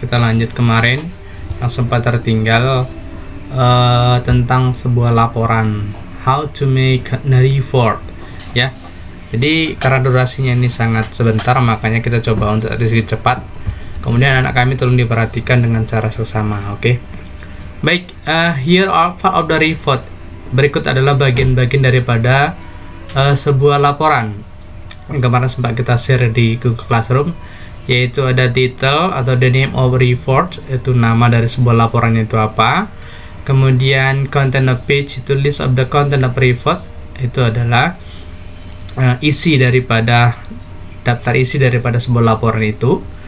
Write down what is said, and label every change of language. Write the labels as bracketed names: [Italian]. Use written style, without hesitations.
[Indonesian] Kita lanjut kemarin yang sempat tertinggal tentang sebuah laporan, [English] how to make a report, [Indonesian] ya. Jadi karena durasinya ini sangat sebentar, makanya kita coba untuk sedikit cepat. Kemudian anak kami tolong diperhatikan dengan cara seksama, oke? [English] Baik, here are part of the report. [Indonesian] Berikut adalah bagian-bagian daripada sebuah laporan yang kemarin sempat kita share di Google Classroom, yaitu ada title atau [English] the name of report, [Indonesian] itu nama dari sebuah laporan itu apa. Kemudian [English] content of page, [Indonesian] itu [English] list of the content of report, [Indonesian] itu adalah isi daripada daftar isi daripada sebuah laporan itu.